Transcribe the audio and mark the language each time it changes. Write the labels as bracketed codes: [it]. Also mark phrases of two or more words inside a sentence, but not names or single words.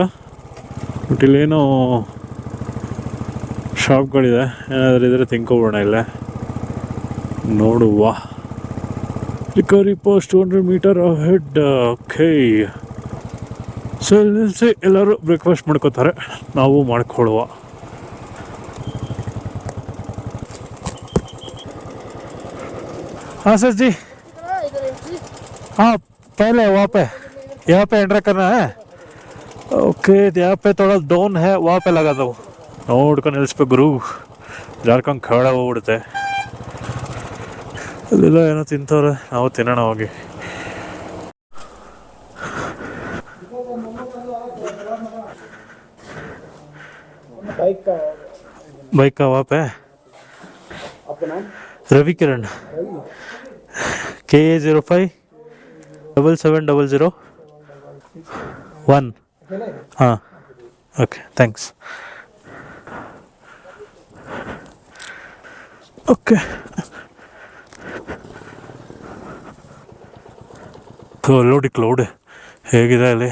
[kn] ಬಟ್ ಇಲ್ಲೇನೋ ಶಾಪ್ಗಳಿದೆ, ಏನಾದರೂ ಇದ್ರೆ ತಿನ್ಕೊಬೋಣ ಇಲ್ಲೇ, ನೋಡುವ. [en] recovery post 200 meter head. OK, so [kn] ನಿಲ್ಲಿಸಿ ಎಲ್ಲರೂ ಬ್ರೇಕ್ಫಾಸ್ಟ್ ಮಾಡ್ಕೋತಾರೆ, ನಾವು ಮಾಡ್ಕೊಳ್ಳುವ. [hi] हाँ सर जी, हाँ पहले वहाँ पे यहाँ पे एंटर करना है. ओके, यहाँ पे थोड़ा डाउन है, वहाँ पे लगा दो. [kn] ನೋಡ್ಕೊಂಡು ನಿಲ್ಲಿಸ್ಬೇಕು ಗುರು, ಜಾರ್ಕೊಂಡು ಖಾಡ ಹೋಗ್ಬಿಡುತ್ತೆ. ಅಲ್ಲೆಲ್ಲ ಏನೋ ತಿಂತವ್ರೆ, ನಾವು ತಿನ್ನೋಣ ಹೋಗಿ. [hi] बाइक का वहाँ पे रवि किरण KA 05 7700 1. [kn] ಹಾಂ, [en] OK, thanks. [kn] ಓಕೆ, ನೋಡಿ ಕ್ಲೌಡ್ ಹೇಗಿದೆ ಅಲ್ಲಿ.